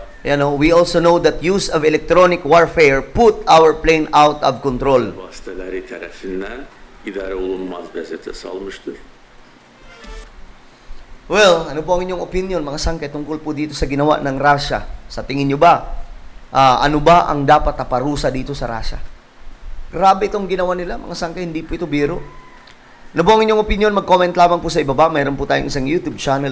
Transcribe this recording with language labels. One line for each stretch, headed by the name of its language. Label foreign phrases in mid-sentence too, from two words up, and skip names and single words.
English: We also know that use of electronic warfare put our plane out of control.
Azerbaijani: Vasitələri tərəfindən idarə olunmaz vəziyyətə salmışdır.
Filipino: Well, ano po ang inyong opinion, mga sangkay, tungkol po dito sa ginawa ng Russia? Sa tingin nyo ba, ano ba ang dapat na parusa dito sa Russia? Grabe itong ginawa nila, mga sangkay, hindi po ito biro. Ano po ang inyong opinion? Mag-comment lamang po sa ibaba. Mayroon po tayong isang YouTube channel.